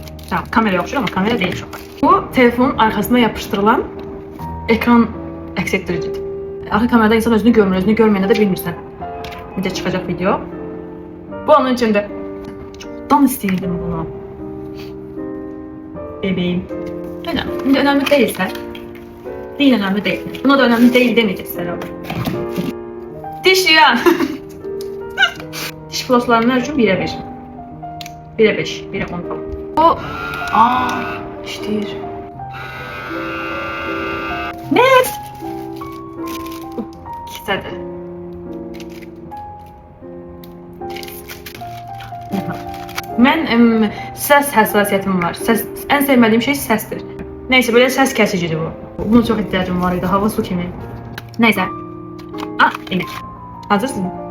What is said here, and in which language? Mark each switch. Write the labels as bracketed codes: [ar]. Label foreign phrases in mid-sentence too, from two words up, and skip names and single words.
[az] Tamam, kameraya oxşur, amma kamera deyil çox. Bu telefonun arxasına yapışdırılan ekran əks etdiricidir. Arxa kamerada insan özünü görmür, özünü görməyəndə də bilmirsən necə çıxacaq video. Bu onun içində. Çoxdan istəyirdim bunu. [tr] Bebeğim. İndi önemli değilsə. Değil, önemli değil. Buna da önemli değil demeyeceğiz herhalde. [az] Diş yıyan. [tr] Diş flosslarımlar için 1'e 1. 1'e 5, 1'e 10 falan. Bu... iştir. [en] Next! [az] Kisədir. Mən səs həssasiyyətim var. Ən sevmədiyim şey səsdir. [tr] Neyse, böyle [az] səs kəsicidir bu. [tr] Buna çok ihtiyacım var idi, [az] hava su kimi. Neyse. Emir. Hazırsın.